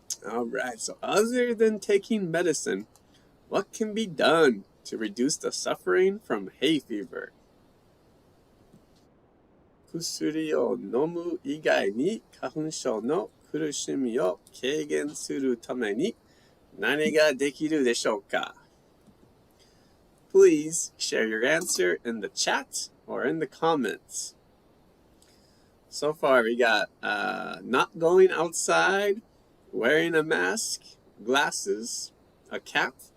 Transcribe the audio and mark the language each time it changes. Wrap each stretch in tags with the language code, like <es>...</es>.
<en>All right, so other than taking medicine, what can be done to reduce the suffering from hay fever?</en> <ja>薬を飲む以外に花粉症の苦しみを軽減するために何ができるでしょうか?</ja> <en>Please share your answer in the chat or in the comments. So far we got not going outside, wearing a mask, glasses, a cap.</en>